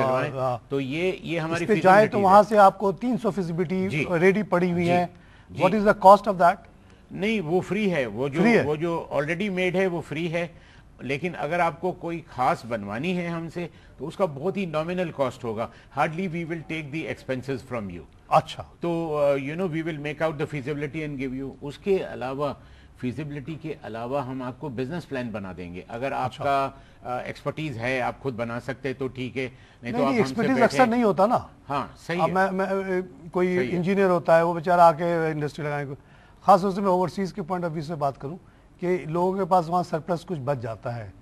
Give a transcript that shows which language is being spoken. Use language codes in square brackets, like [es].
[ur] چلوائیں تو یہ ہماری اس پہ جائیں تو وہاں سے آپ کو 300 فیزیبلٹی ریڈی پڑی ہوئی ہیں. [en] What is the cost of that? [ur] نہیں, وہ فری ہے. وہ جو آلریڈی میڈ ہے وہ فری ہے, لیکن اگر آپ کو کوئی خاص بنوانی ہے ہم سے تو اس کا بہت ہی نامنل کاسٹ ہوگا. [en] Hardly we will take the expenses from you. [ur] اچھا, [en] تو we will make out the feasibility and give you. [ur] اس کے علاوہ فیزیبلٹی کے علاوہ ہم آپ کو بزنس پلان بنا دیں گے. اگر آپ کا ایکسپرٹیز ہے, آپ خود بنا سکتے تو ٹھیک ہے, نہیں تو آپ ہم سے ایکسپرٹیز اکثر نہیں ہوتا نا. ہاں صحیح ہے. کوئی انجینئر ہوتا ہے وہ بیچارہ آ کے انڈسٹری لگائیں, خاص طور سے میں اوورسیز کے پوائنٹ آف ویو سے بات کروں کہ لوگوں کے پاس وہاں سرپلس کچھ بچ جاتا ہے